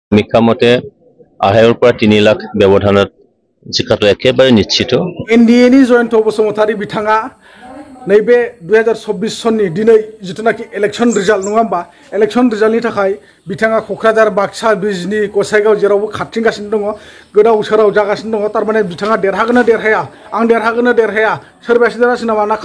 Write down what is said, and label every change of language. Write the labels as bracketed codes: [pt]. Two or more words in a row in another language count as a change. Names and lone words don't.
[as] সমীক্ষা মতে 2.5 পৰা 3 লাখ ব্যৱধানত জিকাটো একেবাৰে নিশ্চিত। [brx] एनडिएनि जयन्त बसुमतारी बिथाङा नैबे 2024 सननि दिनै जिथुनाखि [en] election result [brx] नङा होमबा इलेक्शन रिजाल्टनि थाखाय बिथाङा क'क्राझार बाक्सा बिजनी गसाइगाव जेरावबो खारथिंगासिनो दङ गोदाव सोराव जागासिनो दङ थारमाने बिथाङा देरहागोनना देरहाया आं देरहागोनना देरहाया सोरबाया देरहासिन नामा ना